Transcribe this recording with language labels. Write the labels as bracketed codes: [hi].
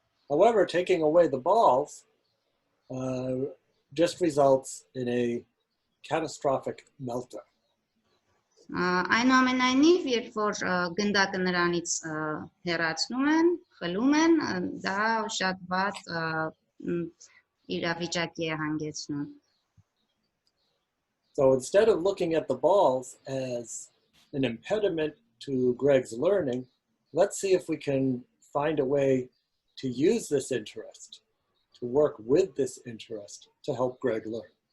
[en] However, taking away the balls just results in a catastrophic meltdown. [hy] Այնուամենայնիվ, երբ որ գնդակը նրանից հեռացնում են, խլում են, դա շատ վատ իրավիճակի է հանգեցնում. [en] So instead of looking at the balls as an impediment to Greg's learning, let's see if we can find a way to use this interest, to work with this interest to help Greg learn.